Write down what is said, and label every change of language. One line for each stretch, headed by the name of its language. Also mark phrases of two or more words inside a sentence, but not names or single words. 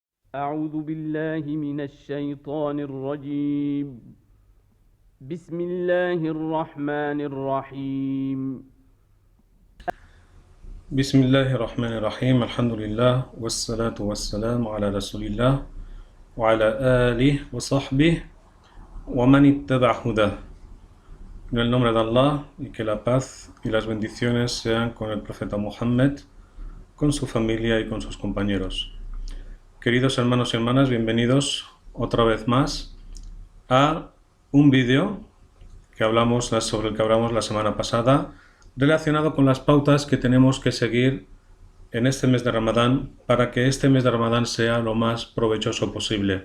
Arabic: أعوذ بالله من الشيطان الرجيم بسم الله الرحمن الرحيم بسم الله الرحمن الرحيم الحمد لله والصلاة والسلام على رسول الله وعلى آله وصحبه ومن اتبع هداه.
Spanish: En el nombre de Allah, y que la paz y las bendiciones sean con el profeta Muhammad, con su familia y con sus compañeros. Queridos hermanos y hermanas, bienvenidos otra vez más a un vídeo sobre el que hablamos la semana pasada, relacionado con las pautas que tenemos que seguir en este mes de Ramadán para que este mes de Ramadán sea lo más provechoso posible.